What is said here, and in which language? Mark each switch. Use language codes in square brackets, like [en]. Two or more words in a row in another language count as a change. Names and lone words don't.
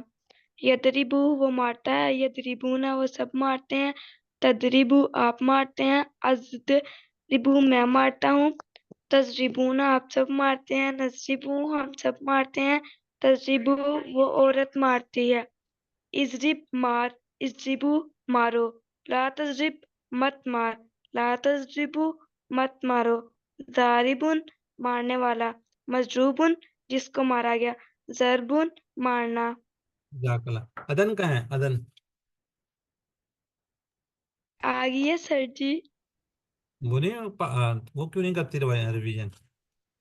[hi] यदरिबू वो मारता है, यदरिबूना वो सब मारते हैं, तदरिबू आप मारते हैं, अज़रिबू मैं मारता हूँ, तजरिबूना आप सब मारते हैं, नजरिबू हम सब मारते हैं, तजरिबू वो औरत मारती है। इजरिब मार, इजरिबू मारो, [ar] لا تضرب [hi] मत मार, [ar] لا تضربوا [hi] मत मारो, जारिबुन मारने वाला, मजरूबुन जिसको मारा गया, जरबुन मारना। जज़ाकल्लाह। अदन कहाँ है? अदन आ गई है सर जी। वो नहीं वो क्यों नहीं करती रिवीजन?